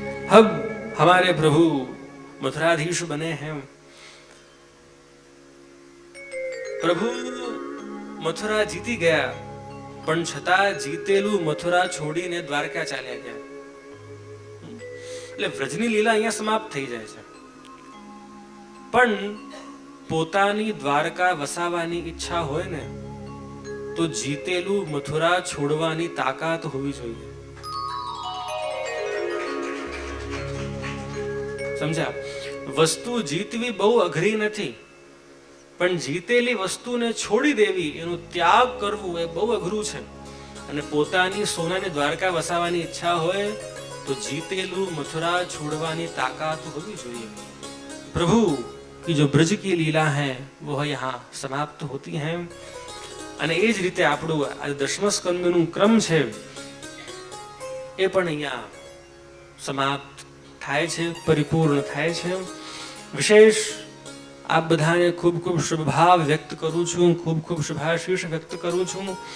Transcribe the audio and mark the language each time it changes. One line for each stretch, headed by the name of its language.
Hindi: अब हमारे प्रभु मथुराधीश बने हैं. प्रभु मथुरा जीती
Gujarati: ગયા પણ છતાં જીતેલું મથુરા છોડીને દ્વારકા ચાલ્યા ગયા. એટલે વ્રજની લીલા અહીંયા સમાપ્ત થઈ જાય છે પણ પોતાની દ્વારકા વસાવવાની ઈચ્છા હોય ને તો જીતેલું મથુરા છોડવાની તાકાત હોવી જોઈએ. સમજ્યા? વસ્તુ જીતવી બહુ અઘરી નથી પણ જીતેલી વસ્તુને છોડી દેવી, એનો ત્યાગ કરવું એ બહુ અઘરું છે. અને પોતાની સોનાની દ્વારકા વસાવવાની ઈચ્છા હોય તો જીતેલું મથુરા છોડવાની તાકાત હોવી જોઈએ.
Hindi: પ્રભુ की जो ब्रज की लीला है वो यहाँ समाप्त होती है.
Gujarati: અને એ જ રીતે આપણું આ 10મા સ્કંદનું ક્રમ છે એ પણ અહીંયા સમાપ્ત થાય છે, પરિપૂર્ણ થાય છે. વિશેષ આપ બધાને ખૂબ ખૂબ શુભ ભાવ વ્યક્ત કરું છું, ખૂબ ખૂબ શુભાશીષ વ્યક્ત કરું છું.